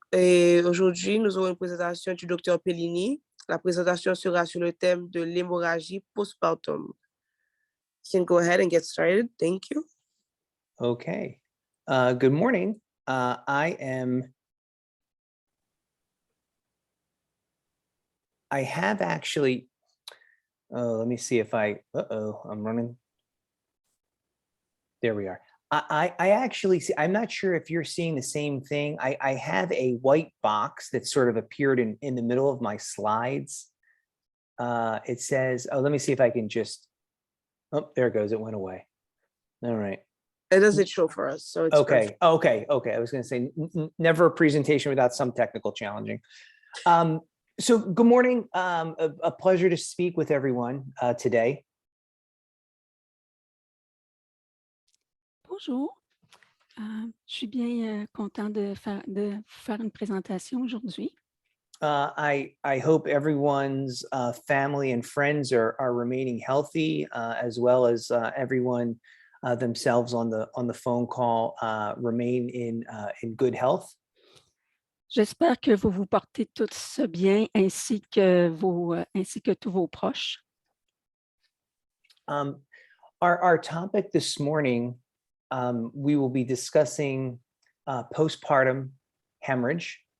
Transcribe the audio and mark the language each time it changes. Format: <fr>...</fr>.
<fr>Et aujourd'hui, nous aurons une présentation du docteur Pellini. La présentation sera sur le thème de l'hémorragie postpartum.</fr> <en>You can go ahead and get started. Thank you. okay. Good morning. I have actually, let me see if I'm running. There we are. I actually see, I'm not sure if you're seeing the same thing. I have a white box that sort of appeared in the middle of my slides. It says, oh, let me see if I can just, oh, there it goes. It went away. All right. It doesn't show for us, so it's Okay. Okay. I was going to say never a presentation without some technical challenging. So good morning. A pleasure to speak with everyone today.</en> <fr>Bonjour. Je suis bien content de faire une présentation aujourd'hui.</fr> <en>I hope everyone's family and friends are remaining healthy, as well as everyone themselves on the phone call remain in good health.</en> <fr>J'espère que vous vous portez tous bien ainsi que tous vos proches.</fr> <en>Our topic this morning, we will be discussing postpartum hemorrhage.</en>